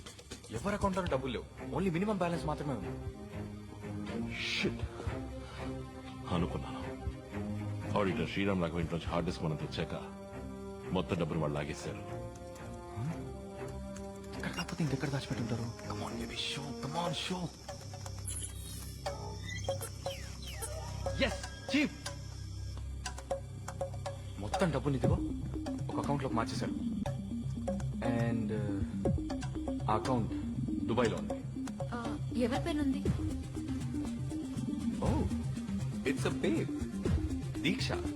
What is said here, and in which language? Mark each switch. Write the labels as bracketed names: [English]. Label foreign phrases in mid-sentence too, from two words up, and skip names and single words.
[Telugu] ఎవరి అకౌంట్ లో డబ్బులు లేవు, [English] only minimum balance [Telugu] మాత్రమే ఉంది. Shit. అనుకున్నాను. ఆడిటర్ శ్రీరామ్ రాఘవ ఇంటి నుంచి [English] hard disk [Telugu] మనం తెచ్చాక మొత్తం డబ్బులు వాళ్ళు లాగేశారు. ఇక్కడ కాకపోతే ఇంకెక్కడ దాచిపెట్టుంటారు? [English] Come on, baby, show. Come on, show. Yes, chief. [Telugu] మొత్తం డబ్బులు ఇదిగో ఒక అకౌంట్ లోకి మార్చేశారు. అండ్ ఆ అకౌంట్ దుబాయ్ లో ఉంది. ఎవరి పేరుంది? [English] Oh, it's a pair, దీక్ష.